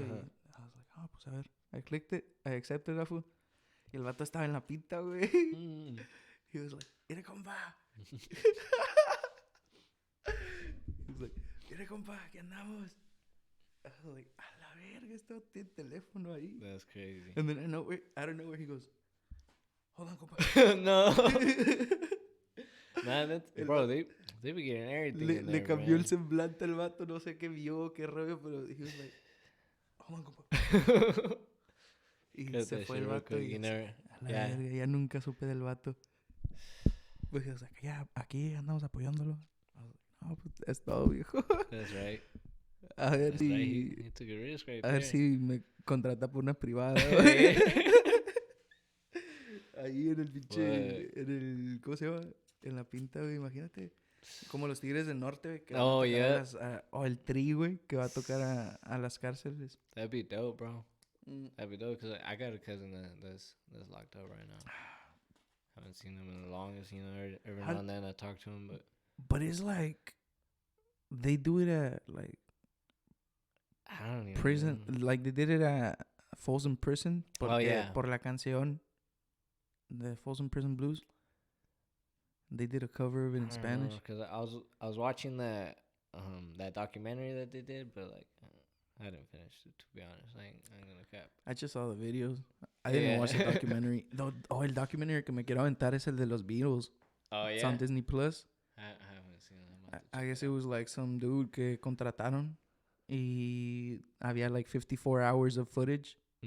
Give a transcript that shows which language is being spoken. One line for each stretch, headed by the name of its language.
English: Y I was like,
Spanish: pues a ver.
English: I clicked it. I accepted that fool.
Spanish: Y el vato estaba en la pinta, güey.
English: He was like,
Spanish: mire, compa.
English: He was like,
Spanish: mire, compa, ¿qué andamos?
English: I was like,
Spanish: a la verga, este vato tiene teléfono ahí.
English: That's crazy. And then I don't know where he goes, hold on, compa. No. Man, bro, they be getting everything.
Spanish: Le cambió el semblante al vato, no sé qué vio, qué rollo, pero
English: he was like, hold on,
Spanish: compa. Y se fue el vato y a la verga, ya nunca supe del vato. Pues, o sea, que ya aquí andamos apoyándolo. No, pues es todo, viejo.
English: That's right.
Spanish: A ver si...
English: Right. He took a risk right
Spanish: a ver
English: there.
Spanish: si me contrata por una privada. Ahí en el pinche... En el... ¿Cómo se llama? En la pinta, güey. Imagínate. Como los Tigres del Norte, güey. Que o el Tri, güey. Que va a tocar a las cárceles.
English: That'd be dope, bro. That'd be dope. Because I got a cousin that's locked up right now. Haven't seen him in the longest, you know. Every now and then I talk to him, but it's like... They do it at, like... I don't even prison, know. like they did it at Folsom Prison. Yeah.
Spanish: Por la canción the Folsom Prison Blues.
English: They did a cover of it in Spanish. Because I was watching that documentary that they did, but like I didn't finish it, to be honest. I ain't gonna cap. I just saw the videos. I didn't watch the documentary.
Spanish: El documentary que me quiero aventar es el de los Beatles.
English: Oh, yeah? It's on Disney Plus. I haven't seen that. I guess it was like some dude
Spanish: que contrataron. Y había
English: like 54 hours of footage.